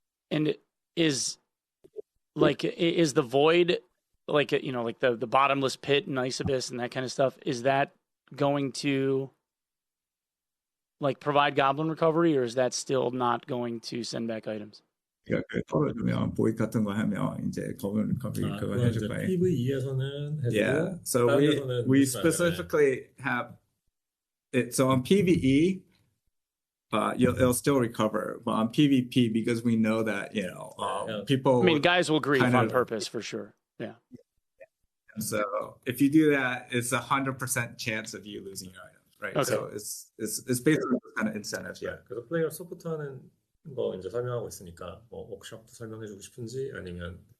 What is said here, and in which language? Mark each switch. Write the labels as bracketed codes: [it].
[en] And is the void like the bottomless pit and Ice Abyss and that kind of stuff, is that going to provide Goblin Recovery, or is that still not going to send back items? [ko] 그러면 보이 같은 거 하면 이제 Goblin Recovery 그거 해줄 거예요. PVE에서는 해주고, [en] yeah. So we specifically have it. So on PvE, it'll still recover, but on PvP, because we know that people. I mean, guys will grieve on purpose for sure. Yeah. So if you do that, it's 100% chance of you losing your items, right? Okay. So it's basically kind of incentives. Yeah. [ko] 그래서 플레이어 서포트하는 거 이제 설명하고 있으니까 워크숍도 설명해주고 싶은지 아니면.